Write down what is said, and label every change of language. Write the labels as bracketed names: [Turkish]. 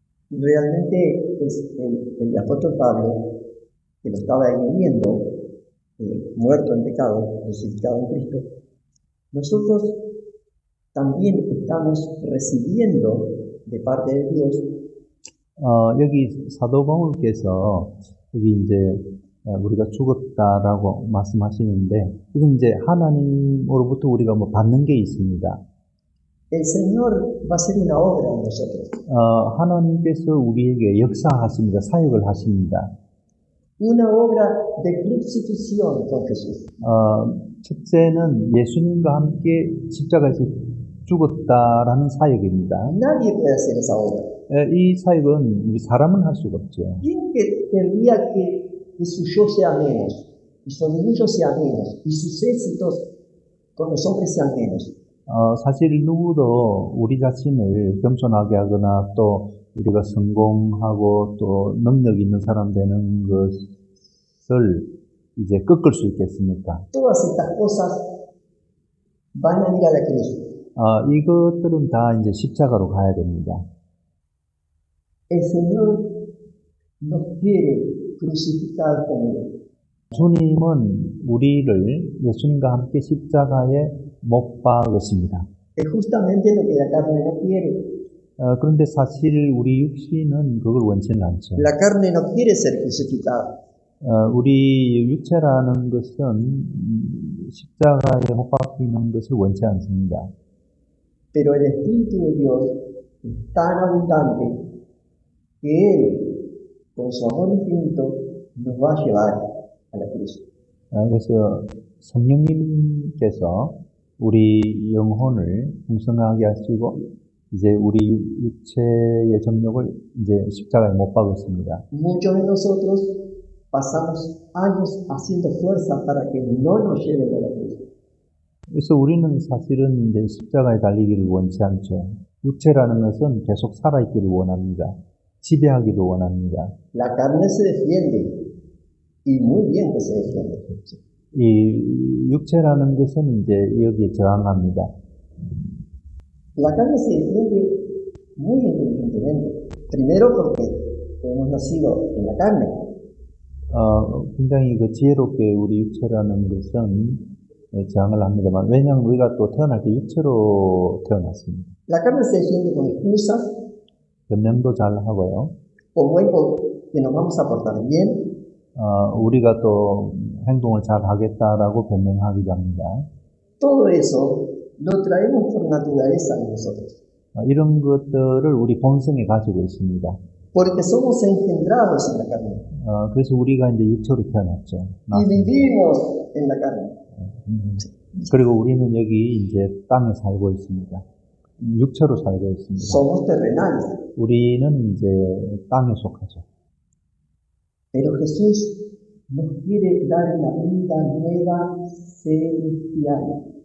[Spanish] Realmente el apóstol Pablo, que lo estaba viviendo, muerto en pecado, crucificado en Cristo, nosotros también estamos recibiendo de parte de Dios [Korean] 여기 사도 바울께서 여기 이제 우리가 죽었다라고 말씀하시는데 이건 이제 하나님으로부터 우리가 뭐 받는 게 있습니다. [Spanish] el Señor va a hacer una obra en nosotros. [Korean] 하나님께서 우리에게 역사하십니다. 사역을 하십니다. [Spanish] Una obra de crucifixión con Jesús. [Korean] 첫째는 예수님과 함께 십자가에서 죽었다라는 사역입니다. [Spanish] Nadie puede hacer esa obra. [Korean] 이 사역은 우리 사람은 할 수가 없죠. [Spanish] ¿Quién querría que su yo sea menos, y su orgullo sea menos, y sus éxitos con los hombres sean menos? [Korean] 사실 누구도 우리 자신을 겸손하게 하거나 또 우리가 성공하고 또 능력 있는 사람 되는 것을 이제 꺾을 수 있겠습니까? [Spanish] Todas estas cosas van a ir a la cruz. [Korean] 이것들은 다 이제 십자가로 가야 됩니다. [Spanish] El Señor nos quiere crucificar con Él. [Korean] 주님은 우리를 예수님과 함께 십자가에 못 박으십니다. [Spanish] Es justamente lo que la carne no quiere. [Korean] 그런데 사실 우리 육신은 그걸 원치는 않죠. [Spanish] La carne no quiere ser crucificada. [Korean] 우리 육체라는 것은 십자가에 못 박히는 것을 원치 않습니다. [Spanish] Pero el Espíritu de Dios es tan abundante que Él, con su amor infinito, nos va a llevar a la cruz. [Korean] 그래서 성령님께서 우리 영혼을 풍성하게 하시고 이제 우리 육체의 정욕을 이제 십자가에 못 박았습니다. [Spanish] Muchos de nosotros pasamos años haciendo fuerza para que no nos lleven a la cruz. [Korean] 그래서 우리는 사실은 이제 십자가에 달리기를 원치 않죠. 육체라는 것은 계속 살아있기를 원합니다. 지배하기를 원합니다. [Spanish] La carne se defiende, y muy bien que se defiende. [Korean] 이 육체라는 것은 이제 여기에 저항합니다. [Spanish] La carne se defiende muy inteligentemente. Primero porque hemos nacido en la carne. [Korean] 굉장히 그 지혜롭게 우리 육체라는 것은 저항을 합니다만, 왜냐하면 우리가 또 태어날 때 육체로 태어났습니다. [Spanish] La carne se defiende con excusas, [Korean] 변명도 잘 하고요. [Spanish] como algo que nos vamos a portar bien. [Korean] 우리가 또 행동을 잘 하겠다라고 변명하기도 합니다. [Spanish] Todo eso lo traemos por naturaleza en nosotros. [Korean] 이런 것들을 우리 본성에 가지고 있습니다. [Spanish] Porque somos engendrados en la carne. [Korean] 그래서 우리가 이제 육체로 태어났죠. [Spanish] Y vivimos en la carne. [Korean] 그리고 우리는 여기 이제 땅에 살고 있습니다. 육체로 살고 있습니다. [Spanish] Somos terrenales. [Korean] 우리는 이제 땅에 속하죠. [Spanish] Pero Jesús nos quiere dar una vida nueva celestial.